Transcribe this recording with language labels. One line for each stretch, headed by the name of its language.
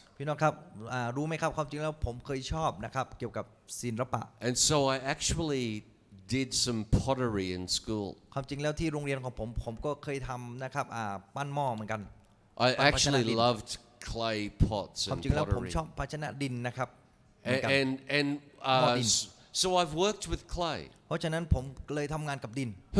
Thai: พี่น้องครับรู้ไหมครับความจริงแล้วผมเคยชอบนะครับเกี่ยวกับศิลปะ
English: And so I actually did some pottery in school.
Thai: ความจริงแล้วที่โรงเรียนของผมก็เคยทำนะครับปั้นหม้อเหมือนกัน
English: I actually loved clay pots
Thai: ความ
English: and
Thai: จริงแล้วผม
English: pottery.
Thai: ชอบภาชนะดินนะครับเหมือนกัน
English: And Modin. so I've worked with clay.
Thai: เพราะฉะนั้นผมเลยทำงานกับดิน